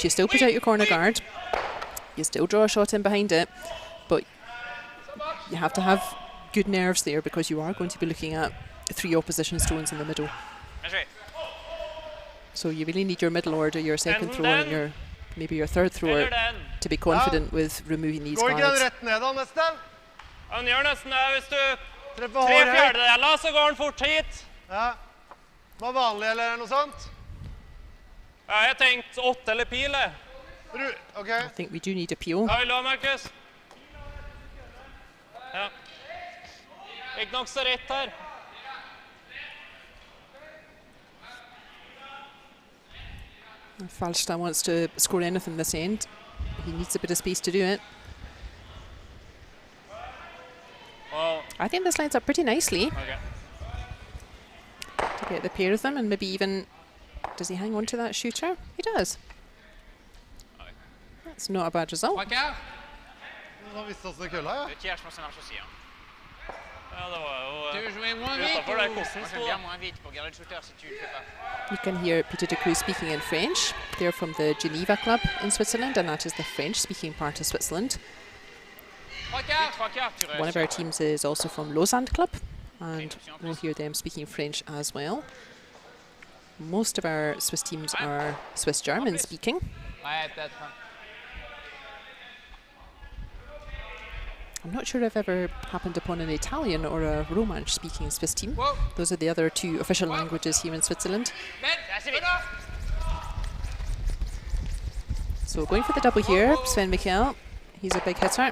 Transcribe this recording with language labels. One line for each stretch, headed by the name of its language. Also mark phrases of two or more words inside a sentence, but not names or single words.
English: You still put out your corner guard, you still draw a shot in behind it, but you have to have good nerves there, because you are going to be looking at 3 opposition stones in the middle. So you really need your middle order, your second thrower, and maybe your third thrower to be confident with removing these guards.
Norwegian: Han gjør nesten det hvis du 3/4, så går han fort hit. Ja. Hva vanlig, eller noe sånt? Ja, jeg tenkte 8 eller pil. Okay.
English: I think we do need a peel.
Norwegian: Ja, vil du ha, Markus? Ja. Ikke nok så rett her.
English: If Walstad wants to score anything this end, he needs a bit of space to do it. Well, I think this lines up pretty nicely. okay. To get the pair of them, and maybe even... Does he hang on to that shooter? He does. That's not a bad result.
Norwegian: Han visste også kølla, ja.
French: Le tiers, je pense que ça marche aussi. Hein.
Norwegian: Ja, det var jo...
French: Tu veux jouer moins
Norwegian: utenfor der
French: vite
Norwegian: kosten
French: Moi,
Norwegian: sto,
French: j'aime
Norwegian: da.
French: bien moins vite pour garder le shooter si tu le fais pas.
English: You can hear Peter de Cruz speaking in French. They're from the Geneva club in Switzerland, and that is the French-speaking part of Switzerland. One of our teams is also from Lausanne club, and we'll hear them speaking French as well. Most of our Swiss teams are Swiss-German speaking.
French: Ouais, peut-être.
English: I'm not sure I've ever happened upon an Italian or a Romansh speaking Swiss team. Those are the other 2 official languages here in Switzerland. So going for the double here, Sven Michael, he's a big hitter.